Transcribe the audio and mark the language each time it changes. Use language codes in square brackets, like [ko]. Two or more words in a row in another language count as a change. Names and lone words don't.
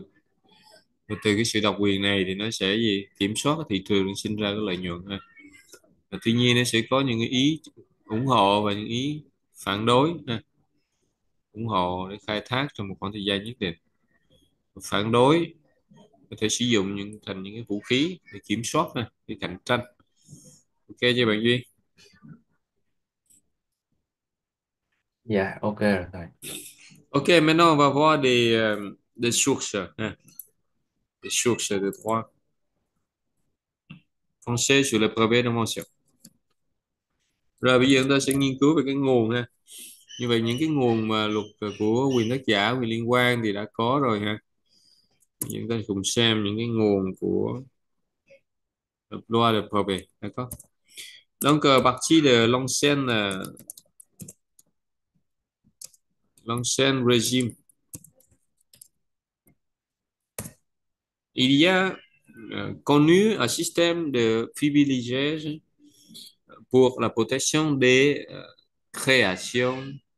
[vi] Và từ cái sự độc quyền này thì nó sẽ gì kiểm soát cái thị trường, sinh ra cái lợi nhuận Và tuy nhiên nó sẽ có những cái ý ủng hộ và những ý phản đối ủng hộ để khai thác trong một khoảng thời gian nhất định, phản đối có thể sử dụng thành những cái vũ khí để kiểm soát để cạnh tranh. OK chưa bạn Duy? Dạ ok rồi thầy. [fr] OK, maintenant on va voir des sources, des sources de droit français sur le brevet d'invention. [vi] Rồi bây giờ chúng ta sẽ nghiên cứu về cái nguồn Như vậy những cái nguồn mà luật của quyền tác giả, quyền liên quan thì đã có rồi Chúng ta cùng xem những cái nguồn của [fr] loi de brevet. D'accord? Donc, à partir de l'ancien régime, il y a connu un système de privilèges pour la protection des création